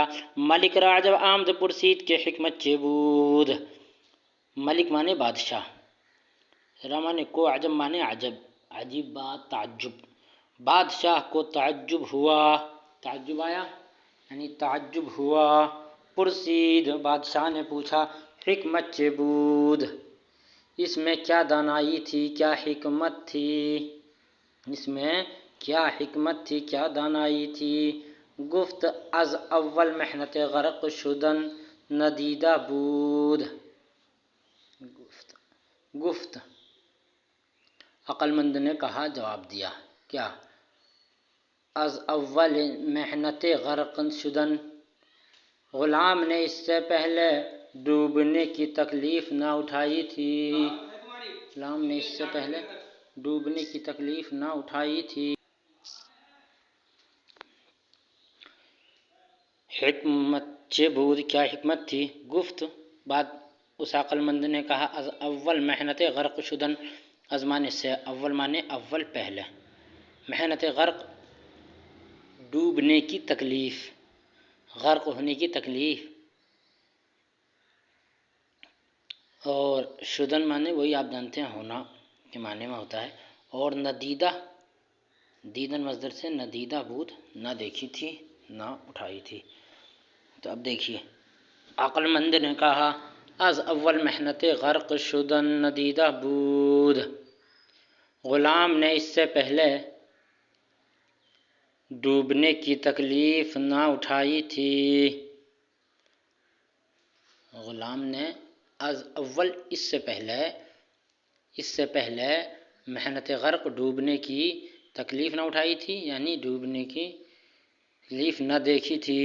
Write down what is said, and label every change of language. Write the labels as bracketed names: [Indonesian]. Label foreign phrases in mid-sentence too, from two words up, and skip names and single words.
[Persian] ملک را جب آمد پرسید کہ حکمت چے بود، [Urdu] ملک مانے بادشاہ، را مانے کو، عجب مانے عجب، عجیب بات، تعجب، بادشاہ کو تعجب ہوا، تعجب آیا یعنی تعجب ہوا۔ پرسید، بادشاہ نے پوچھا، [Persian] حکمت چے بود، [Urdu] اس میں کیا دانائی تھی، کیا حکمت تھی، اس میں کیا حکمت تھی، کیا دانائی تھی۔ [Persian] گفت از اول محنت غرق شدن ندیدہ بود، گفت [Urdu] عقل مند نے کہا، جواب دیا، کیا؟ [Persian] از اول محنت غرق شدن، [Urdu] غلام نے اس سے پہلے ڈوبنے کی تکلیف نہ اٹھائی تھی، غلام نے اس سے پہلے ڈوبنے کی تکلیف نہ اٹھائی تھی۔ [Persian] حکمت چے بود، [Urdu] کیا حکمت تھی۔ گفت، بعد اس عقل مند نے کہا، [Persian] از اول محنت غرق شدن، [Urdu] از مانے سے، اول مانے اول پہلے، محنت غرق ڈوبنے کی تکلیف، غرق ہونے کی تکلیف، اور شدن مانے وہی آپ جانتے ہیں ہونا کے معنی میں ہوتا ہے، اور ندیدہ، دیدن مصدر سے، [Persian] ندیدہ بود، [Urdu] نہ دیکھی تھی، نہ اٹھائی تھی۔ تو اب دیکھیے، عقل مند نے کہا، [Persian] از اول محنت غرق شدن ندیدہ بود، [Urdu] غلام نے اس سے پہلے ڈوبنے کی تکلیف نہ اٹھائی تھی۔ غلام نے [Persian] از اول، [Urdu] اس سے پہلے محنت غرق ڈوبنے کی تکلیف نہ اٹھائی تھی، یعنی ڈوبنے کی تکلیف نہ دیکھی تھی۔